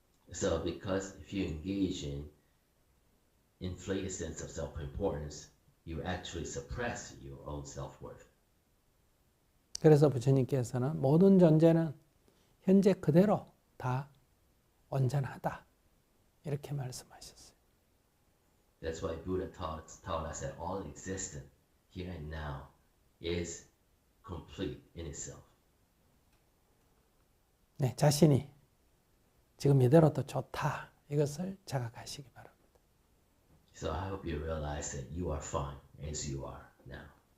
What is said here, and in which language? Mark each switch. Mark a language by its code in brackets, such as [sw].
[en] So because if you engage in inflated sense of self-importance, you actually suppress your own self-worth. [ko] 그래서 부처님께서는 모든 존재는 현재 그대로 다 온전하다. 이렇게 말씀하셨어요. [en] That's why Buddha taught us that all existence here and now is complete in itself. [ko] 네, 자신이 지금 이대로도 좋다. 이것을 자각하시기 바랍니다. [en] So I hope you realize that you are fine as you are now.